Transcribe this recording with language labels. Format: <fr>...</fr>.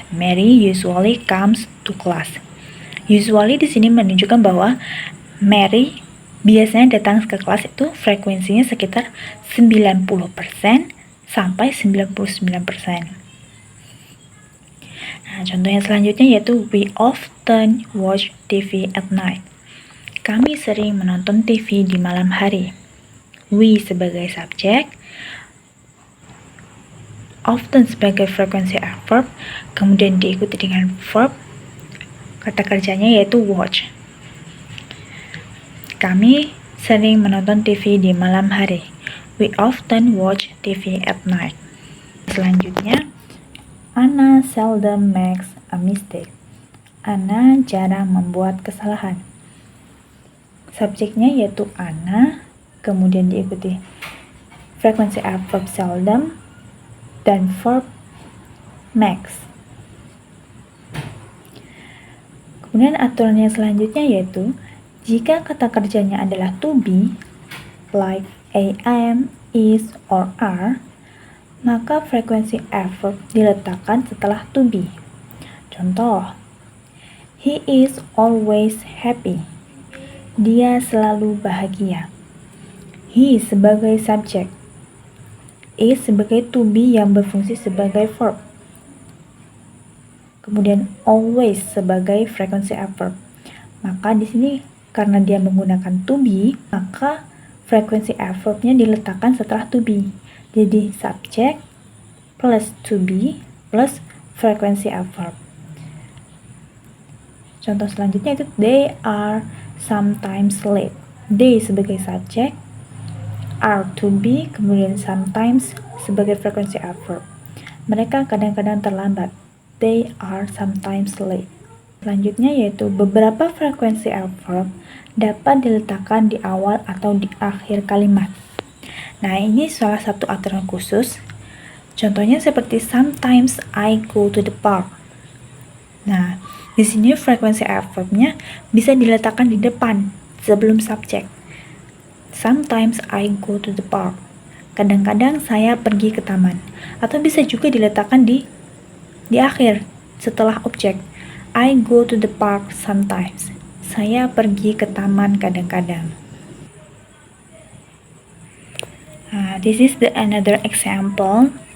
<en>Mary usually comes to class.</en> <id>Usually di sini menunjukkan bahwa Mary biasanya datang ke kelas itu frekuensinya sekitar 90% sampai 99%. Nah, contoh yang selanjutnya yaitu</id> <en>we often watch TV at night.</en> <id>Kami sering menonton TV di malam hari. We sebagai subjek, often sebagai frekuensi adverb, kemudian diikuti dengan verb, kata kerjanya yaitu watch. Kami sering menonton TV di malam hari.</id> <en>We often watch TV at night. Selanjutnya, Anna seldom makes a mistake.</en> <id>Anna jarang membuat kesalahan. Subjeknya yaitu Anna, kemudian diikuti frekuensi adverb seldom, dan verb makes. Kemudian aturan yang selanjutnya yaitu jika kata kerjanya adalah to be,</id> <en>like am, is, or are,</en> <id>maka frekuensi adverb diletakkan setelah to be.</id> <en>Contoh, he is always happy.</en> <id>Dia selalu bahagia. He sebagai subjek, is sebagai to be yang berfungsi sebagai verb, kemudian always sebagai frekuensi adverb. Maka di sini karena dia menggunakan to be, maka frekuensi adverbnya diletakkan setelah to be. Jadi subjek plus to be plus frekuensi adverb. Contoh selanjutnya itu</id> <en>they are sometimes late.</en> <id>They sebagai subjek, are to be, kemudian sometimes sebagai frekuensi adverb. Mereka kadang-kadang terlambat.</id> <en>They are sometimes late.</en> <id>Selanjutnya yaitu beberapa frekuensi adverb dapat diletakkan di awal atau di akhir kalimat. Nah, ini salah satu aturan khusus. Contohnya seperti</id> <en>sometimes I go to the park.</en> <id>Nah, di sini frekuensi adverbnya bisa diletakkan di depan sebelum subjek.</id> <en>Sometimes I go to the park.</en> <id>Kadang-kadang saya pergi ke taman. Atau bisa juga diletakkan di akhir setelah objek.</id> <en>I go to the park sometimes.</en> <id>Saya pergi ke taman kadang-kadang.</id> <en>This is another examples.</en>